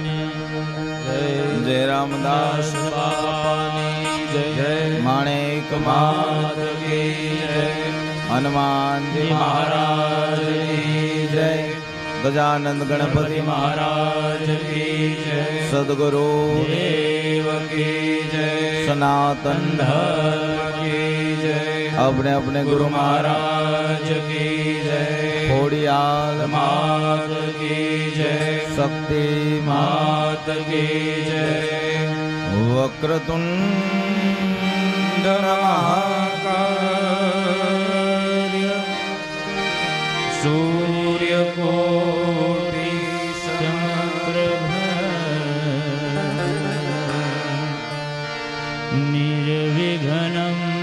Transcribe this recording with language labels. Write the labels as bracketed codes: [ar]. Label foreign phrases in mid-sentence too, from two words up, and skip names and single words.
[gu] જય રામદાસ બાપાની જય માણેક [hi] मात की जय [gu] હનુમાનજી [hi] महाराज की जय गजानंद गणपति महाराज की जय सदगुरु देव की जय सनातन धर्म की जय अपने अपने गुरु महाराज की जय खोड़ियाल मात की जय शक्ति मात की जय [sa] वक्रतुंड महाकाय सूर्यकोटि समप्रभ निर्विघ्नं